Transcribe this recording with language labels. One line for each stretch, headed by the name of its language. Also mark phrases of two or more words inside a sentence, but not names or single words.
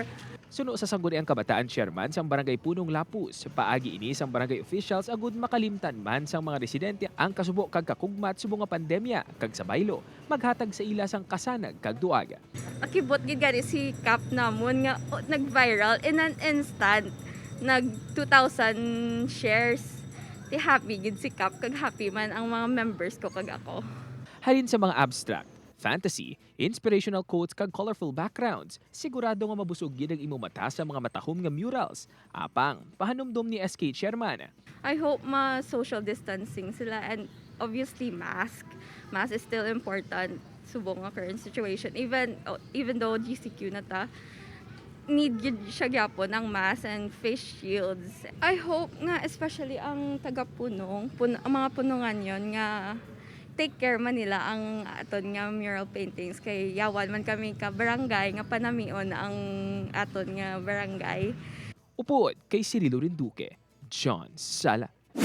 Hiligaynon: Suno sa sangguniang kabataan chairman sang barangay Punong Lapus, paagi ini sang barangay officials agud makalimtan man sang mga residente ang kasubo kag kakugmat subong nga pandemya kag sa baylo maghatag sa ila sang kasanag kag duaga. Akibot gid gani si Cap namon nga nag-viral
English: in an instant.
Hiligaynon: Nag 2,000 shares. Ti happy gid si Cap kag happy man ang mga members ko kag ako. Halin sa mga
English: abstract, fantasy, inspirational quotes
Hiligaynon: kag
English: colorful backgrounds,
Hiligaynon: sigurado nga mabusog gid ang imong mata sa mga matahom nga murals. Apang, pahanumdom ni SK Chairman.
English: I hope ma-social distancing sila and obviously mask. Mask is still important
Hiligaynon: subong nga
English: current situation. Even though GCQ
Hiligaynon: na ta,
English: need
Hiligaynon: gid siya gyapon ang
English: mask and face shields. I hope
Hiligaynon: nga especially ang taga-punong, ang mga punungan yon nga
English: take care
Hiligaynon: man nila ang aton nga
English: mural paintings
Hiligaynon: kay yawan man kami ka barangay nga panamion ang aton nga barangay. Upod kay Cirilo Rinduque, John Sala.